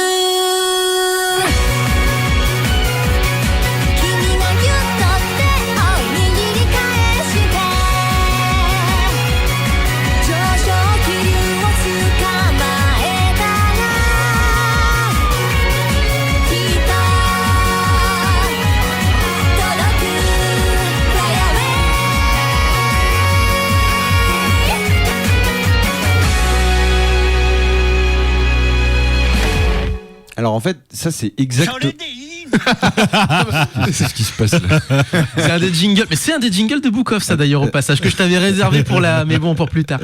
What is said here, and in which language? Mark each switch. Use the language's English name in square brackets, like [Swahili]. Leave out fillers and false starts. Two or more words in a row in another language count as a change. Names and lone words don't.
[Japanese] 君がぎゅっと手を握り返して上昇気流を捕まえたらきっと届く [English] Fly away [French] Alors en fait, ça c'est exact. C'est ce qui se passe là. C'est un des jingles, mais c'est un des jingles de Book Off, ça d'ailleurs au passage que je t'avais réservé pour la, mais bon pour plus tard.